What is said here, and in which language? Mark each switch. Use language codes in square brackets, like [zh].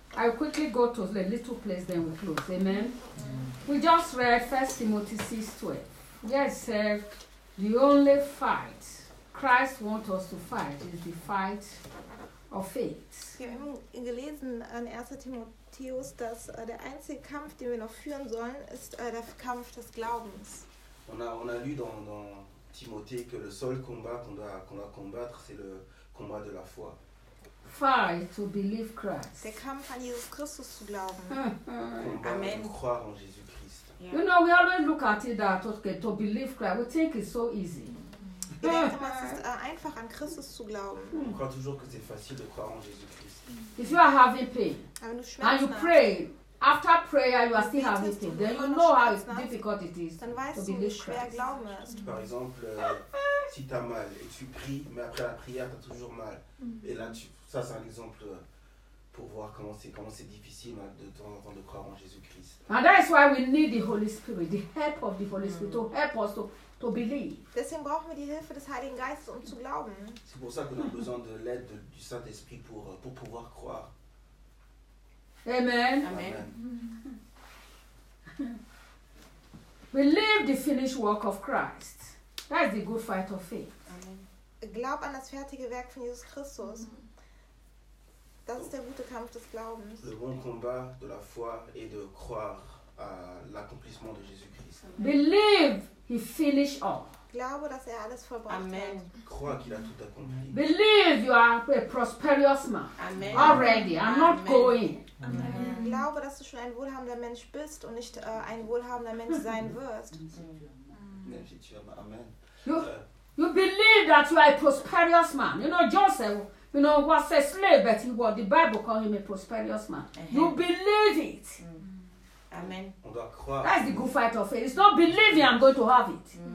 [en] I'll quickly go to the little place, then we close. Amen. Amen. We just read 1 Timothy 6:12. Yes, sir. The only fight Christ wants us to fight is the fight of faith. [de] Wir haben gelesen an 1. Timotheus, dass der einzige Kampf, den wir noch führen sollen, ist der Kampf des Glaubens. [fr] On a lu dans Timothée que le seul combat qu'on doit combattre, c'est le combat de la foi. [en] Fight to believe Christ. [de] Der Kampf an Jesus Christus zu glauben. [fr] Amen. Pour croire en Jésus Christ. [en] Yeah. You know, we always look at it that okay, to believe Christ, we think it's so easy. [de] Es ist einfach an Christus zu glauben. [fr] On croit toujours que c'est facile de croire en Jésus Christ. [en] If you are having pain and you pray. After prayer, you are still having pain. Then you know how difficult it is to believe Christ. [fr] Par exemple, si tu as mal et tu pries, mais après la prière, tu as toujours mal. Et là, ça, c'est un exemple pour voir comment c'est difficile de temps en temps de croire en Jésus-Christ. [en] And that is why we need the Holy Spirit, the help of the Holy Spirit, to help us to believe. [de] Deswegen brauchen wir die Hilfe des Heiligen Geistes, um zu glauben. [fr] C'est pour ça que nous avons besoin de l'aide du Saint-Esprit pour pouvoir croire. [en] Amen. Amen. Believe the finished work of Christ. That is the good fight of faith. Amen. [de] Glaub an das fertige Werk von Jesus Christus. Das ist der gute Kampf des Glaubens. [fr] Le bon combat de la foi est de croire à l'accomplissement de Jésus Christ. [en] Believe he finished all. [de] Glaube, dass er alles vollbracht [en] Amen. [de] Hat. [fr] Crois qu'il a tout accompli. [en] Believe you are a prosperous man. Amen. Already. I'm Amen. Not going. Amen. [de] Ich glaube, dass du schon ein wohlhabender Mensch bist und nicht ein wohlhabender Mensch sein wirst. [en] Amen. You believe that you are a prosperous man. You know, Joseph, you know, was a slave, but the Bible called him a prosperous man. Uh-huh. You believe it. Amen. [fr] On doit croire. [en] That's the good fight of faith. It's not believing I'm going to have it.